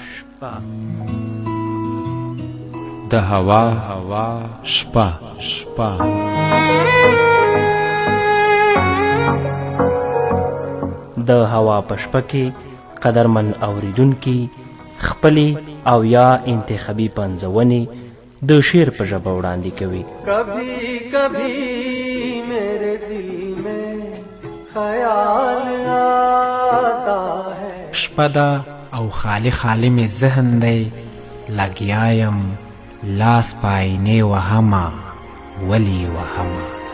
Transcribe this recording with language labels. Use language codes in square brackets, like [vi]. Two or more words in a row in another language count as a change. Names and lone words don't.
[ps] د هوا شپه د هوا په شپه کې قدرمن اوریدونکي خپلې او یا انتخابي پنځونې د شعر په ژبه وړاندې کوي. [ur] کبھی کبھی میرے دل میں خیال آتا ہے. [ps] شپه ده او خالی خالی می ذهن دی، لګیایم لاس پاینې وهمه ولی وهمه.